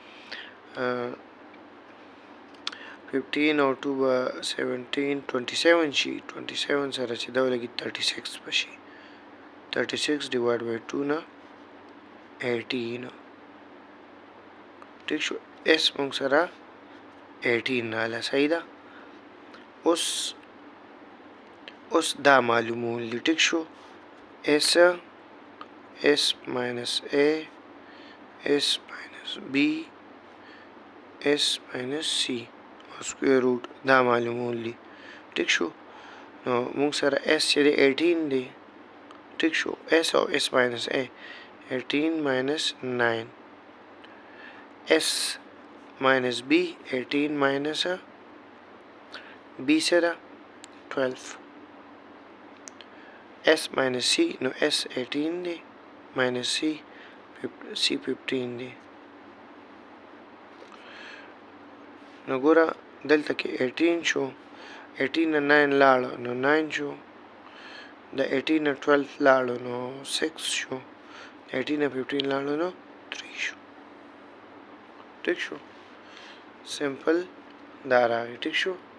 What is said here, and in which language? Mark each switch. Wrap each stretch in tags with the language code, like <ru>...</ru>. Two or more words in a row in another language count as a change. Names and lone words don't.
<ps>15 او 2 به 17 27 شي 27 سره چې دا ولګي 36 بشي</ps> <en>36 divided by 2</en> <ps>na 18 ٹھیک شو s مونږ سره 18 ناله صحیح ده اوس دا معلومول دي ټیک شو</ps> <en>s minus a s minus b s minus c square root</en> <ps>دا معلومول دي ټیک شو نو مونږ سره s چې 18 دی ٹھیک شو s او</ps> <en>s minus a 18 minus 9 s minus b 18 minus</en> <ps>b سره 12</ps> <en>s minus c</en> <ps>نو s 18 دی minus c 15 دی نو ګوره دلته کې 18 شو 18 نه 9 لاړ نو 9 شو د 18 نه 12 لاړو نو 6 شو 18 نه 15 لاړو نو 3 شو ټیک شو سمپل دا راغی ټیک شو</ps>